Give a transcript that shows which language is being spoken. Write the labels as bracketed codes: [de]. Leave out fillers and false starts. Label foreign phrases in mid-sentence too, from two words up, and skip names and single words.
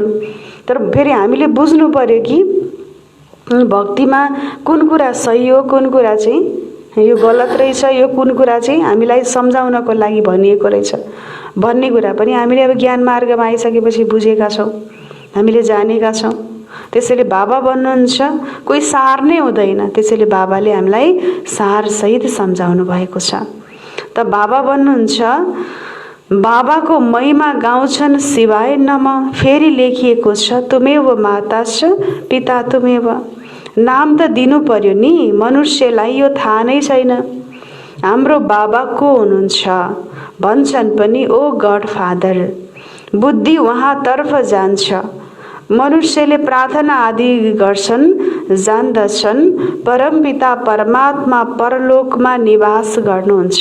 [ne] तर फेरि हामीले बुझ्नु पर्यो कि भक्तिमा कुन कुरा सही हो, कुन कुरा चाहिँ यो गलत रहेछ, यो कुन कुरा चाहिँ हामीलाई सम्झाउनको लागि भनिएको रहेछ भन्ने कुरा पनि हामीले अब ज्ञान मार्गमा आइसकेपछि बुझेका छौँ, हामीले जानेका छौँ। त्यसैले बाबा भन्नुहुन्छ कोही सार नै हुँदैन। त्यसैले बाबाले हामीलाई सारसहित सम्झाउनु भएको छ। त बाबा भन्नुहुन्छ बाबाको महिमा गाउँछन् [sa] शिवाय नमः। [ne] फेरि लेखिएको छ [sa] तुमेव माताश्च पिता तुमेव। [ne] नाम त दिनु पर्यो नि, मनुष्यलाई यो थाहा नै छैन हाम्रो बाबा को हुनुहुन्छ। भन्छन् पनि [en] O God Father. [ne] बुद्धि उहाँतर्फ जान्छ। मनुष्यले प्रार्थना आदि गर्छन्, जान्दछन् परमपिता परमात्मा परलोकमा निवास गर्नुहुन्छ।